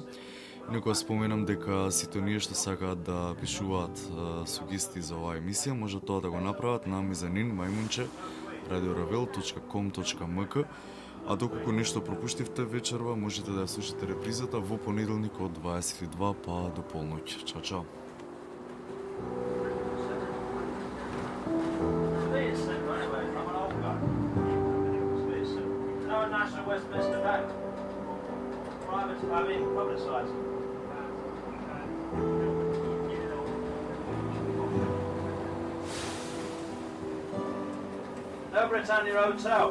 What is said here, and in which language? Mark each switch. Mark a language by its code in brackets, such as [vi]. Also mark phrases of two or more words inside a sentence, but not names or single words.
[mk] Некоја споменам дека сите оние што сакаат да пишуваат сугестии за оваа емисија, може тоа да го направат на Мезанин мајмунче radioravel.com.mk. А доколку нешто пропуштивте вечерва, можете да ја слушате репризата во понеделник од 22 па до полноќ. Чао, чао. [en] No National Westminster Bank. Private, publicised. No Britannia Hotel.